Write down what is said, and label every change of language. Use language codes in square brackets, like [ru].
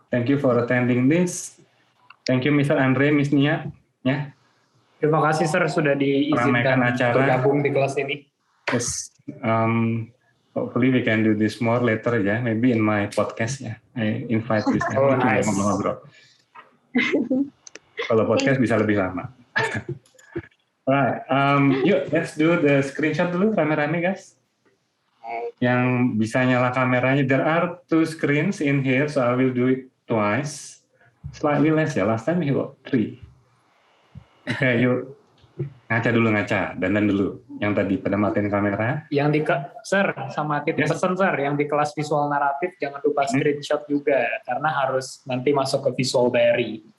[en] Thank you for attending this. Thank you Mr. Andre, Miss Nia. [id] Terima kasih Sir sudah diizinkan bergabung di kelas ini. [en] Yes, hopefully we can do this more later ya, maybe in my podcast ya. I invite this nice. [id] Ngobrol-ngobrol. Kalau podcast bisa lebih lama. Alright, yuk let's do the screenshot dulu rame-rame guys. Yang bisa nyala kameranya. [en] There are 2 screens in here, so I will do it twice. Slightly less ya. Last time we got 3. Oke, yuk ngaca, dandan dulu. [id] Yang tadi pada matiin kamera. Yang Sir, sama titip pesan Sir, yang di kelas visual naratif jangan lupa screenshot juga, karena harus nanti masuk ke visual diary.